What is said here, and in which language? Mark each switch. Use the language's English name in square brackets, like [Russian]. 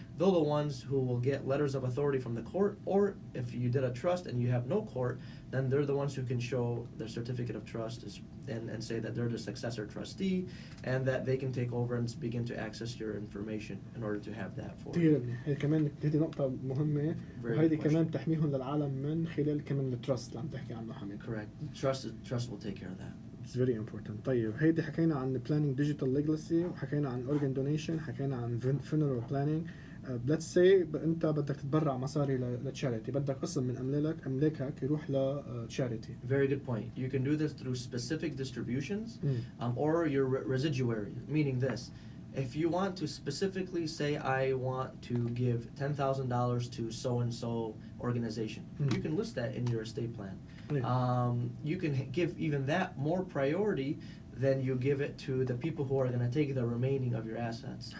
[English] They're the ones who will get letters of authority from the court, or if you did a trust and you have no court, then they're the ones who can show their certificate of trust and say that they're the successor trustee and that they can take over and begin to access your information in order to have that for you. [Arabic] هي كمان هذه نقطة مهمة وهذه كمان تحميهم للعالم من خلال كمان التراست اللي عم تحكي عنه حميد. [English] Correct. Trust will take care of that. It's very important. [Arabic] طيب هيدي حكينا عن [English] planning digital legacy [Arabic] وحكينا عن organ donation حكينا عن funeral planning. [English] let's say [Arabic] انت بدك تتبرع مصاري لتشاريتي بدك قسم من املاكك يروح لتشاريتي. [English] Very good point. You can do this through specific distributions or your residuary, meaning this. If you want to specifically say I want to give $10,000 to so and so organization, you can list that in your estate plan. You can give even that more priority than you give it to the people who are going to take the remaining of your assets.